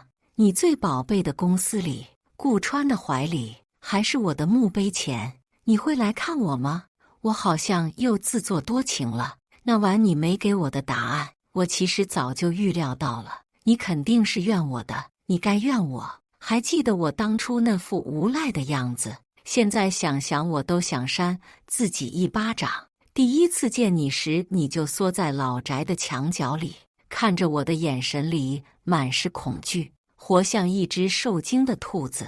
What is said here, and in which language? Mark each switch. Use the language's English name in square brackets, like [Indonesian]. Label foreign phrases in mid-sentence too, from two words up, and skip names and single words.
[Chinese] 你最寶貝的公司裡，顧川的懷裡，還是我的墓碑前？你會來看我嗎？我好像又自作多情了。那晚你沒給我的答案，我其實早就預料到了。你肯定是怨我的，你該怨我。還記得我當初那副無賴的樣子，現在想想我都想扇自己一巴掌。第一次見你時，你就縮在老宅的牆角裡，看着我的眼神裡滿是恐懼，活像一隻受驚的兔子。